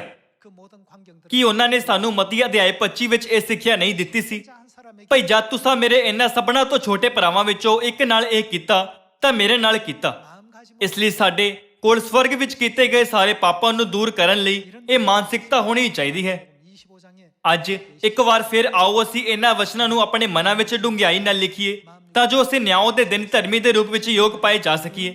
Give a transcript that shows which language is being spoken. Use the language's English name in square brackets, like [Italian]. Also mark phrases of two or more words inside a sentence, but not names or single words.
[Korean] 그 모든 광경들 [Punjabi] ਕੀ ਉਹਨਾਂ ਨੇ ਸਾਨੂੰ ਮਤੀ ਅਧਿਆਇ 25 ਵਿੱਚ ਇਹ ਸਿੱਖਿਆ ਨਹੀਂ ਦਿੱਤੀ ਸੀ? [Korean] 한 사람에게 [Punjabi] ਭਈ ਜਦ ਤੁਸੀਂ ਮੇਰੇ ਇਹਨਾਂ ਸਭਨਾਂ ਤੋਂ ਛੋਟੇ ਭਰਾਵਾਂ ਵਿੱਚੋਂ ਇੱਕ ਨਾਲ ਇਹ ਕੀਤਾ ਤਾਂ ਮੇਰੇ ਨਾਲ ਕੀਤਾ। [Korean] 마음가짐 [Punjabi] ਇਸ ਲਈ ਸਾਡੇ ਕੋਲ ਸਵਰਗ ਵਿੱਚ ਕੀਤੇ ਗਏ ਸਾਰੇ ਪਾਪਾਂ ਨੂੰ ਦੂਰ ਕਰਨ ਲਈ ਇਹ ਮਾਨਸਿਕਤਾ ਹੋਣੀ ਚਾਹੀਦੀ ਹੈ। [Korean] 25장에 [Punjabi] ਅੱਜ ਇੱਕ ਵਾਰ ਫਿਰ ਆਓ ਅਸੀਂ ਇਹਨਾਂ ਵਚਨਾਂ ਨੂੰ ਆਪਣੇ ਮਨਾਂ ਵਿੱਚ ਡੂੰਘਾਈ ਨਾਲ ਲਿਖੀਏ ਤਾਂ ਜੋ ਅਸੀਂ ਨਿਆਂ ਦੇ ਦਿਨ ਧਰਮੀ ਦੇ ਰੂਪ ਵਿੱਚ ਯੋਗ ਪਾਏ ਜਾ ਸਕੀਏ।